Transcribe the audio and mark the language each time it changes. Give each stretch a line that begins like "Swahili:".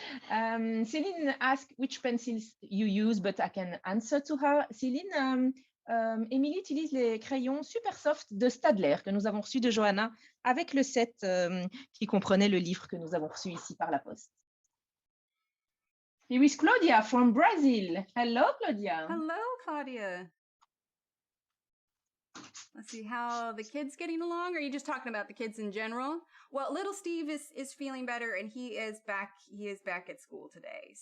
English: Céline asked which pencils you use, but I can answer to her.
French: Céline, Émilie utilise les crayons super soft de Staedtler que nous avons reçus de Johanna avec le set qui comprenait le livre que nous avons reçu ici par la poste.
English: Here is Claudia from Brazil. Hello, Claudia. Hello, Claudia. Let's see, how the kids getting along? Or are you just talking about the kids in general? Well, little Steve is feeling better, and he is back at school today.